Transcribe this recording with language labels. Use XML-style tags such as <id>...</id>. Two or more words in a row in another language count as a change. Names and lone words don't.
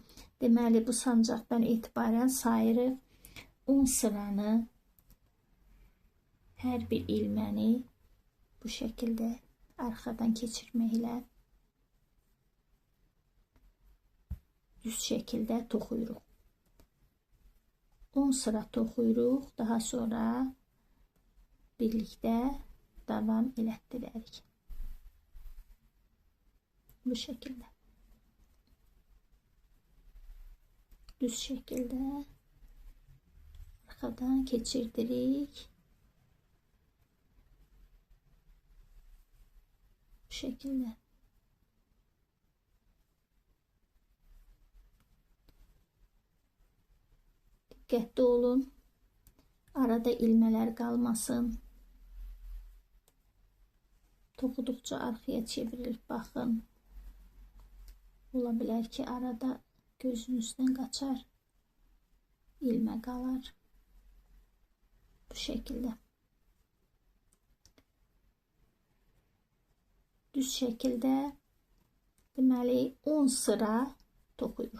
<az>Deməli bu sancaqdan etibarən sayırıq 10 sıranı, hər bir ilməni bu şəkildə arxadan keçirməklə düz şəkildə toxuyuruq. 10 sıra toxuyuruq. Daha sonra birlikdə davam elətdirərik.</az> <tr>Bu şekilde. Düz şekilde arkadan geçirdirik. Bu şekilde. Dikkatli olun. Arada ilmeler kalmasın.</tr> <az>Toxuduqca arxaya çevrilib baxın. Ola bilər ki, arada gözünüzdən qaçar, ilmə qalar. Bu şəkildə. Düz şəkildə deməli 10 sıra toxuyuruq.</az>